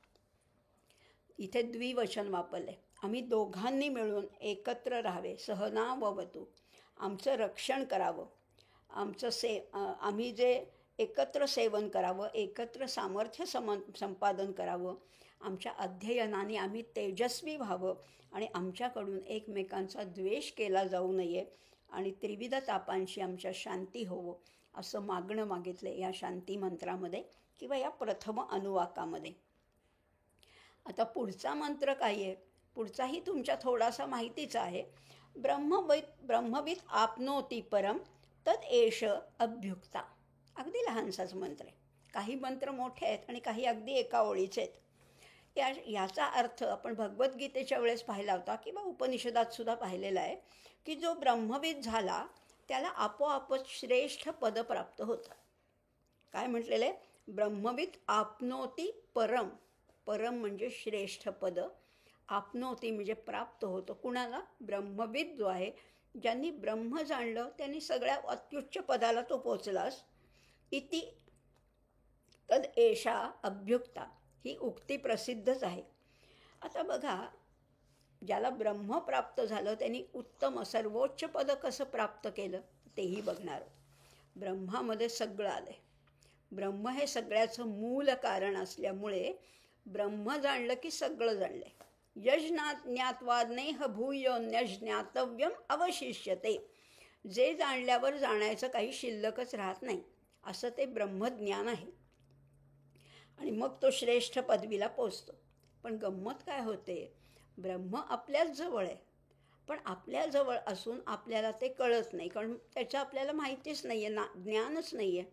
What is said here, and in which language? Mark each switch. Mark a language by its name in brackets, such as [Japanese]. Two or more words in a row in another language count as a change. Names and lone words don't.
[Marathi] इथे द्विवचन वापरले, आम्ही दोघांनी मिळून एकत्र राहावे, सहनाववतु, आमचं रक्षण करावं, आम्ही जे एकत्र सेवन करावं, एकत्र सामर्थ्य संपादन करावं, आमच्या अध्ययनाने आम्ही तेजस्वी व्हावं आणि आमच्याकडून एकमेकांचा द्वेष केला जाऊ नये आणि त्रिविध तापांशी आमच्या शांती होवो, असं मागणं मागितलं या शांती मंत्रामध्ये किंवा या प्रथम अनुवाकामध्ये. आता पुढचा मंत्र काय आहे, पुढचाही तुमच्या थोडासा माहितीचा आहे. [Sanskrit] ब्रह्मविद आपनोती परम तद एष अभ्युक्ता. [Marathi] अगदी लहानसाच मंत्र आहे. काही मंत्र मोठे आहेत आणि काही अगदी एका ओळीचे आहेत. याचा अर्थ आपण भगवद्गीतेच्या वेळेस पाहिला होता किंवा उपनिषदात सुद्धा पाहिलेला आहे की जो ब्रह्मविद झाला त्याला आपोआपच श्रेष्ठ पद प्राप्त होतं. काय म्हटलेलं आहे, [Sanskrit] ब्रह्मविद आपनोती परम. [Marathi] परम म्हणजे श्रेष्ठ पद, आपनोती म्हणजे प्राप्त होतं. कुणाला? ब्रह्मविद जो आहे, ज्यांनी ब्रह्म जाणलं त्यांनी सगळ्या अत्युच्च पदाला तो पोचलास. [Sanskrit] इति तद एषा अभ्युक्ता, [Marathi] ही उक्ती प्रसिद्धच आहे. आता बघा, ज्याला ब्रह्म प्राप्त झालं त्यांनी उत्तम सर्वोच्च पद कसं प्राप्त केलं तेही बघणार. ब्रह्मामध्ये सगळं आलं आहे. ब्रह्म हे सगळ्याचं मूल कारण असल्यामुळे ब्रह्म जाणलं की सगळं जाणलं आहे. [Sanskrit] यज्ञात्वा नेह भूयोन्यज्ञातव्यम अवशिष्यते. [Marathi] जे जाणल्यावर जाणायचं काही शिल्लकच राहत नाही, असं ते ब्रह्मज्ञान आहे. आणि मग तो श्रेष्ठ पदवीला पोचतो. पण गंमत काय होते, ब्रह्म आपल्याच जवळ आहे, पण आपल्याजवळ असून आपल्याला ते कळत नाही, कारण त्याचं आपल्याला माहितीच नाही आहे, ज्ञानच नाही आहे.